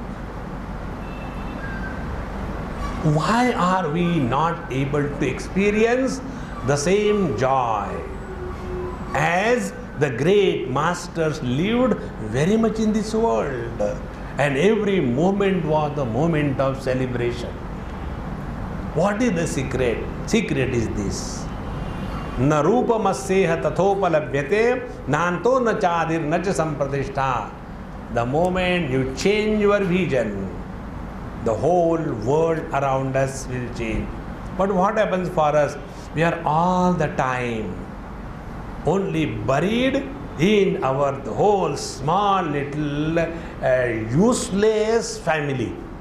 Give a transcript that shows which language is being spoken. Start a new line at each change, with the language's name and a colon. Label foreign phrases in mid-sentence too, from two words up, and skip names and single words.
English: Why are we not able to experience the same joy as the great masters lived very much in this world? And every moment was the moment of celebration. What is the secret? Secret is this.
Sanskrit: न रूपमस्येह तथोपलभ्यते नान्तो न चादिर्न च सम्प्रतिष्ठा.
English: The moment you change your vision, the whole world around us will change. But what happens for us? We are all the time only buried in our whole small little useless family.